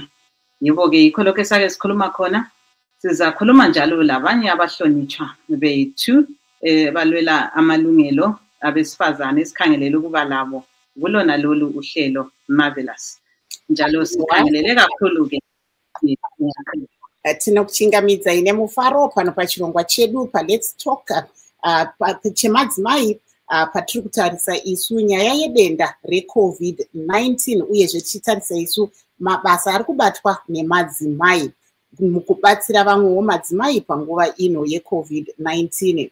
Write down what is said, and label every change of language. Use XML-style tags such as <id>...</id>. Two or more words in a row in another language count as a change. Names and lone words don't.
<nd>Yebo-ke yikho lokho esake sikhuluma khona. Sizakhuluma njalo labanye abahlonitshwa bethu balwela amalungelo abesifazane, esikhangelele ukuba labo kulona lolu uhlelo Marvellous. Njalo sikhangelele kakhulu-ke</nd> <sn>tinokuchingamidza ine mufaro pano pachirongwa chedu pa-Let's Talk chemadzimai patiri kutarisa isu nyaya yedenda re-COVID-19 uyezve tichitarisa isu mabasa ari kubatwa nemadzimai mukubatsira vamwewo madzimai panguva ino ye-COVID-19.</sn>